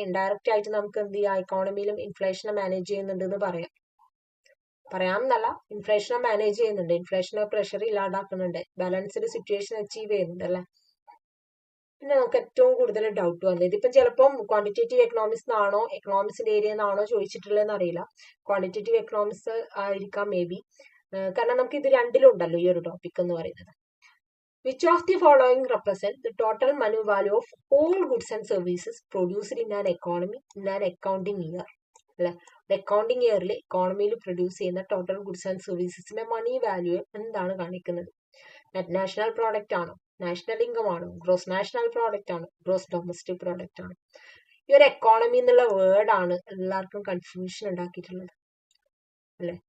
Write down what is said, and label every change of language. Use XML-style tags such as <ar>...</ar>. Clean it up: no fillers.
<ml>Indirect ആയിട്ട് നമുക്ക് എന്ത് ചെയ്യാം? ഇക്കോണമിയിലും ഇൻഫ്ലേഷനെ മാനേജ് ചെയ്യുന്നുണ്ട് എന്ന് പറയാമെന്നല്ല, ഇൻഫ്ലേഷനെ മാനേജ് ചെയ്യുന്നുണ്ട്, ഇൻഫ്ലേഷനെ പ്രഷർ ഇല്ലാണ്ടാക്കുന്നുണ്ട്, ബാലൻസ്ഡ് സിറ്റുവേഷൻ അച്ചീവ് ചെയ്യുന്നുണ്ട്, അല്ലെ? പിന്നെ നമുക്ക് ഏറ്റവും കൂടുതൽ ഡൗട്ട് വന്നത്, ഇതിപ്പം ചിലപ്പം ക്വാണ്ടിറ്റേറ്റീവ് എക്കണോമിക്സ് ആണോ എക്കണോമിക്സിന്റെ ഏരിയ എന്നാണോ ചോദിച്ചിട്ടുള്ളതെന്ന് അറിയില്ല. ക്വാണ്ടിറ്റേറ്റീവ് എക്കണോമിക്സ് ആയിരിക്കാം മേ ബി, കാരണം നമുക്ക് ഇത് രണ്ടിലുണ്ടല്ലോ ഈ ഒരു ടോപ്പിക് എന്ന് പറയുന്നത്.</ml> <en>Which of the following represent the total money value of all goods and services produced in an economy in an accounting year?</en> <ml>അല്ലെ? അക്കൗണ്ടിങ് ഇയറിൽ എക്കോണമിയിൽ പ്രൊഡ്യൂസ് ചെയ്യുന്ന total goods and സർവീസസിന്റെ money value എന്താണ് കാണിക്കുന്നത്? നെറ്റ് നാഷണൽ പ്രോഡക്റ്റ് ആണോ, national income ആണോ, gross national product ആണോ, gross domestic product ആണോ? ഈ ഒരു എക്കോണമി എന്നുള്ള വേർഡാണ് എല്ലാവർക്കും കൺഫ്യൂഷൻ ഉണ്ടാക്കിയിട്ടുള്ളത്, അല്ലെ?</ml>